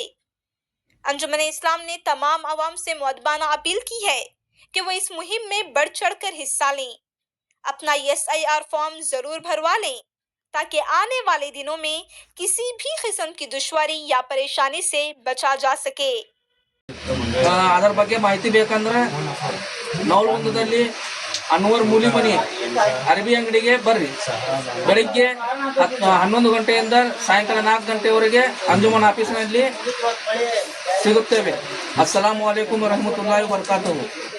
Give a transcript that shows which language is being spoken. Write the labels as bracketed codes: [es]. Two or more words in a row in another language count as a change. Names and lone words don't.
[hi] अंजुमन इस्लाम ने तमाम अवाम से मुअद्दबाना अपील की है कि वो इस मुहिम में बढ़ चढ़ कर हिस्सा लें, अपना SIR फॉर्म जरूर भरवा लें ताकि आने वाले दिनों में किसी भी किस्म की दुश्वारी या परेशानी से बचा जा सके। [kn] ಅದರ ಬಗ್ಗೆ ಮಾಹಿತಿ ಬೇಕಂದ್ರೆ ನವಲಗುಂದದಲ್ಲಿ ಅನ್ವರ್ ಮೂಲಿಮನಿ ಅರಬಿ ಅಂಗಡಿಗೆ ಬರ್ರಿ. ಬೆಳಿಗ್ಗೆ 11 ಗಂಟೆಯಿಂದ ಸಾಯಂಕಾಲ 4 ಗಂಟೆವರೆಗೆ ಅಂಜುಮನ್ ಆಫೀಸ್ನಲ್ಲಿ ಸಿಗುತ್ತೇವೆ. [ar] السلام عليكم ورحمة الله وبركاته.